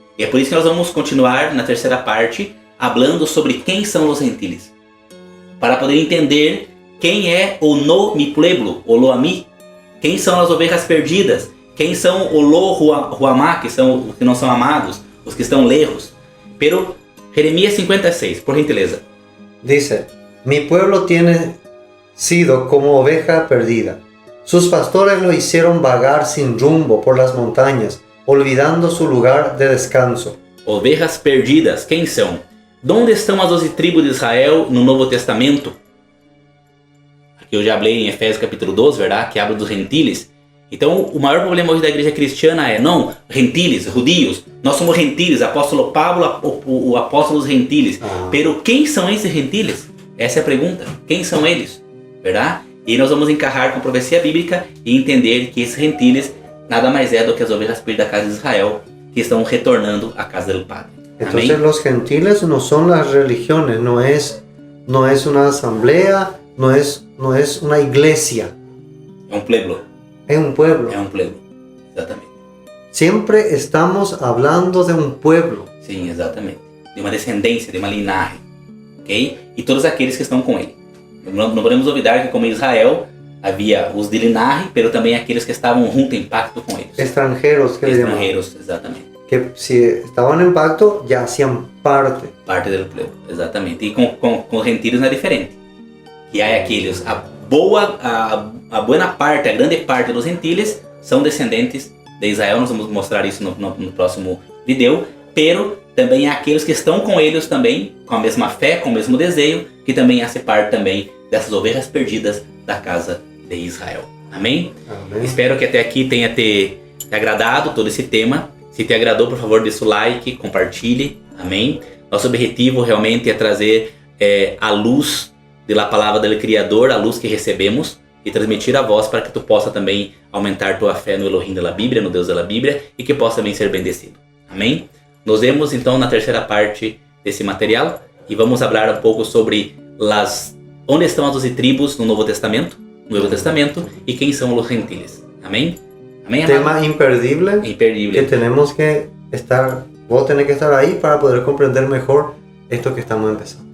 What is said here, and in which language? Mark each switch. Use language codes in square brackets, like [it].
[pt] E é por isso que nós vamos continuar na terceira parte, falando sobre quem são os gentiles, para poder entender quem é o no mi pueblo, o lo ami, quem são as ovelhas perdidas, quem são o lo ruamá, que são os que não são amados, os que estão lejos. Pero Jeremias 56, por gentileza. [es] Dice, mi pueblo tiene sido como oveja perdida. Sus pastores lo hicieron vagar sin rumbo por las montañas, olvidando su lugar de descanso. [pt] Ovelhas perdidas, quem são? Onde estão as 12 tribos de Israel no Novo Testamento? Aqui eu já falei em Efésios capítulo 12, verdade? Que habla dos gentiles. Então, o maior problema hoje da igreja cristiana é, não, gentiles, judios, nós somos gentiles, apóstolo Pablo, o apóstolo dos gentiles. Pero quem são esses gentiles? Essa é a pergunta. Quem são eles? Verdade? E nós vamos encarrar com a profecia bíblica e entender que esses gentiles nada mais é do que as ovelhas perdidas da casa de Israel que estão retornando à casa do Padre. [es] Entonces los gentiles no son las religiones, no es una asamblea, no es una iglesia. [pt] É um pueblo. [es] Es un pueblo. [pt] É um pueblo, exatamente. [es] Siempre estamos hablando de un pueblo. [pt] Sim, exatamente. De uma descendência, de uma linhagem. Ok? E todos aqueles que estão com ele. Não podemos olvidar que como Israel havia os de linhagem, pero também aqueles que estavam junto em pacto com eles. [es] Extranjeros, que Extranjeros, [pt] exatamente. [es] Que si estaban en pacto ya hacían parte. [pt] Parte do povo, exatamente. E com os gentiles não é diferente. Que há aqueles, a boa parte, a grande parte dos gentiles são descendentes de Israel. Nós vamos mostrar isso no próximo vídeo. Pero também há aqueles que estão com eles também, com a mesma fé, com o mesmo desejo, que também fazem parte também dessas ovelhas perdidas da casa de Israel. Amém? Amém. Espero que até aqui tenha te agradado todo esse tema. Se te agradou, por favor, deixa o like, compartilhe. Amém? Nosso objetivo realmente é trazer a luz da palavra do Criador, a luz que recebemos, e transmitir a voz para que tu possa também aumentar tua fé no Elohim da Bíblia, no Deus da Bíblia, e que possa também ser bendecido. Amém? Nos vemos então na terceira parte desse material e vamos falar um pouco sobre onde estão as 12 tribos no Novo Testamento e quem são os gentiles. Amém? Amém, amado? [es] Tema imperdible. Que tenemos que estar, vos tenés que estar ahí para poder comprender mejor esto que estamos empezando.